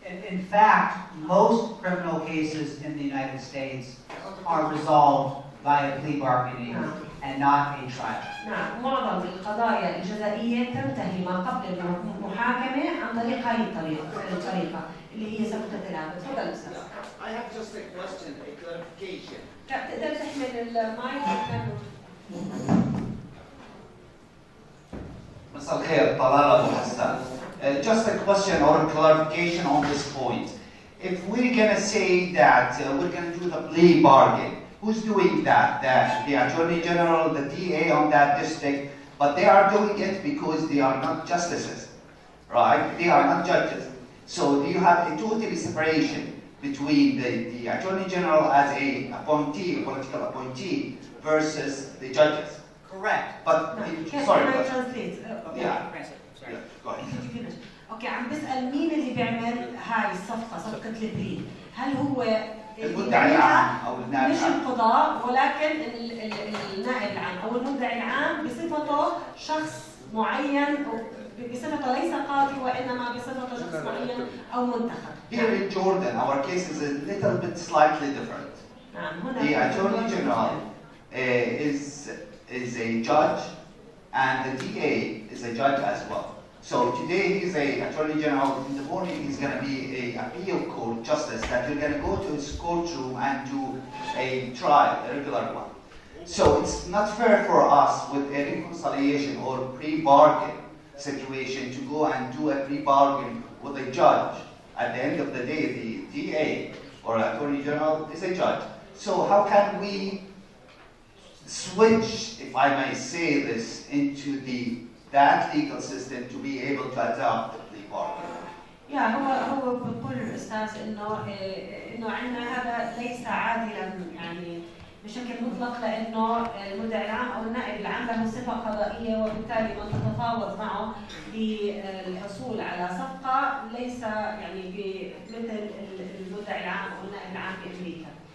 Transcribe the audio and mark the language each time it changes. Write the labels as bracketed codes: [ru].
[en] In fact, most criminal cases in the United States are resolved via plea bargaining and not a trial. [ar] نعم، معظم القضايا الجزائية تنتهي ما قبل المحاكمة عن طريق هذه الطريقة اللي هي سقطة العبد. تفضل أستاذ. [en] I have just a question, a clarification. [ar] تقدر تحمل المايك؟ مساء الخير، طلال أبو حسان. [en] Just a question or a clarification on this point. If we're going to say that we're going to do the plea bargain, who's doing that? The Attorney General, the DA on that district, but they are doing it because they are not justices, right? They are not judges. So do you have a total separation between the Attorney General as a appointee, a political appointee, versus the judges? Correct. But, sorry. Can I translate? Yeah. Sorry. Yeah, go ahead. [ar] اوكي، عم بسأل مين اللي بيعمل هاي الصفقة، صفقة البري؟ هل هو المدعي العام او النائب مش العام؟ القضاء ولكن النائب العام او المدعي العام بصفته شخص معين، بصفته ليس قاضي وانما بصفته شخص معين او منتخب. [en] Here in Jordan, our case is a little bit slightly different. [ar] نعم، هنا [en] The Attorney General is a judge, and the DA is a judge as well. So today he's a Attorney General. In the morning he's going to be a appeal court justice that you're going to go to his courtroom and do a trial, a regular one. So it's not fair for us with a reconciliation or pre-bargain situation to go and do a pre-bargain with a judge. At the end of the day, the DA or Attorney General is a judge. So how can we switch, if I may say this, into that legal system to be able to adopt the plea bargain? [ar] هو بقول الاستاذ انه عندنا هذا ليس عادلا يعني بشكل مطلق، لانه المدعي العام او النائب العام له صفه قضائيه، وبالتالي من تتفاوض معه للحصول على صفقه ليس يعني مثل المدعي العام او النائب العام بامريكا.